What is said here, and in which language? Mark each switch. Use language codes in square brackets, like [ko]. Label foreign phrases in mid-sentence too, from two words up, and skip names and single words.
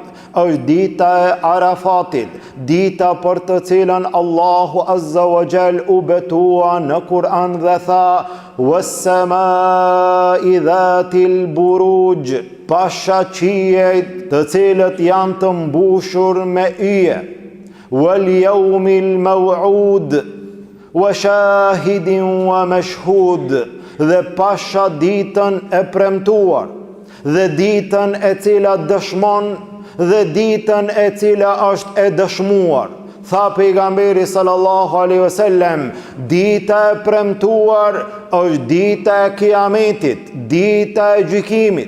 [sq] Është dita e Arafatit, dita për të cilën Allahu [ar] عز وجل [sq] u betua në Kur'an dhe tha: [ar] "والسماء ذات البروج", [sq] pasha qiejt të cilët janë të mbushur me yje, [ar] "واليوم الموعود، وشاهد ومشهود", [sq] dhe pasha ditën e premtuar, dhe ditën e cila dëshmon, dhe ditën e cila është e dëshmuar. Tha pejgamberi [ar] صلى الله عليه وسلم, [sq] dita e premtuar është dita e Kiametit, dita e gjykimit.